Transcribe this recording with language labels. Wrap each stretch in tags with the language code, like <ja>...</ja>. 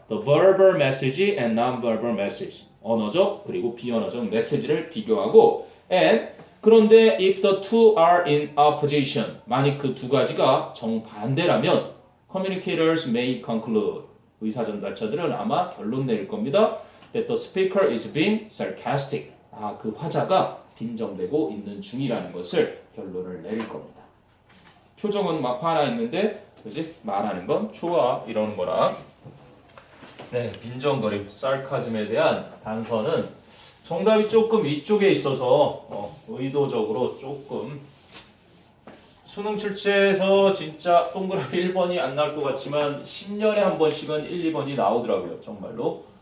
<en>The verbal message and non-verbal message.</en> <ko>언어적 그리고 비언어적 메시지를 비교하고 and 그런데</ko> <en>if the two are in opposition</en> <ko>만약 그 두 가지가 정반대라면</ko> <en>communicators may conclude</en> <ko>의사 전달자들은 아마 결론 내릴 겁니다.</ko> <en>that the speaker is being sarcastic.</en> <ko>그 화자가 빈정대고 있는 중이라는 것을 결론을 내릴 겁니다. 표정은 막 화나 있는데 그지? 말하는 건 좋아 이러는 거라. 네, 빈정거림, sarcasm에 대한 단서는 정답이 조금 이쪽에 있어서 의도적으로 조금 수능 출제에서 진짜 동그라미 1번이 안 나올 것 같지만 10년에 한 번씩은 1, 2번이 나오더라고요. 정말로.</ko>